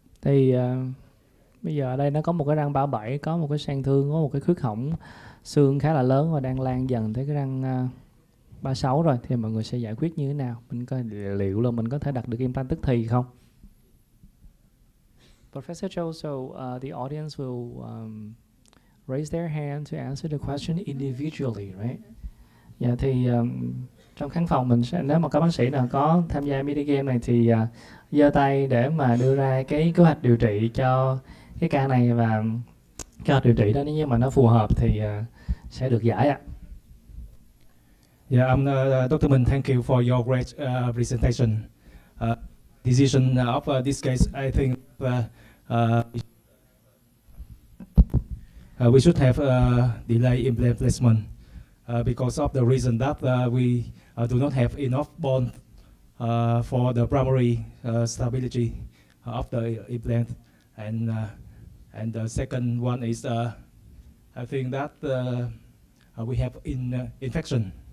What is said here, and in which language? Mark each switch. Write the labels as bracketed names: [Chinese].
[Vietnamese] Thì bây giờ ở đây nó có một cái răng 37, có một cái sang thương, có một cái khuyết hỏng xương khá là lớn và đang lan dần tới cái răng 36 rồi. Thì mọi người sẽ giải quyết như thế nào? Mình coi liệu là mình có thể đặt được implant tức thì không? [English] Professor Châu, so the audience will raise their hand to answer the question individually, right? [Vietnamese] Dạ thì trong khán phòng mình sẽ, nếu mà các bác sĩ nào có tham gia mini game này thì giơ tay để mà đưa ra cái kế hoạch điều trị cho cái ca này, và kế hoạch điều trị đó nếu như mà nó phù hợp thì sẽ được giải ạ. [English] Yeah, Dr. Minh, thank you for your great presentation. Decision of this case, I think we should have delay implant placement because of the reason that we do not have enough bone for the primary stability of the implant, and the second one is I think that we have infection.